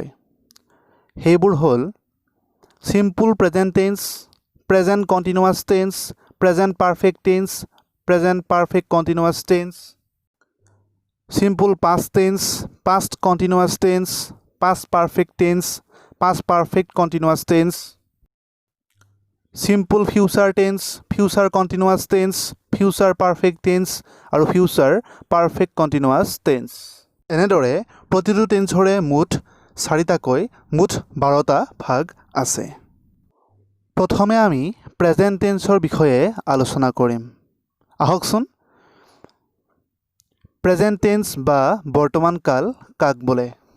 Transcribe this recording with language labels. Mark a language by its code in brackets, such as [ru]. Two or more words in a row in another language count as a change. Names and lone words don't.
[as] সেইবোৰ হ'ল [en] simple present tense, present continuous tense, present perfect tense, present perfect continuous tense, simple past tense, past continuous tense, past perfect tense, past perfect continuous tense, simple future tense, future continuous tense, future perfect tense আৰু future perfect continuous tense। [as] এনেদৰে প্ৰতিটো টেন্সৰে মুঠ চাৰিটাকৈ মুঠ 12টা ভাগ আছে। প্ৰথমে আমি [en] present tense [as] বিষয়ে আলোচনা কৰিম। আহকচোন [en] present tense [as] বা বৰ্তমান কাল কাক বোলে।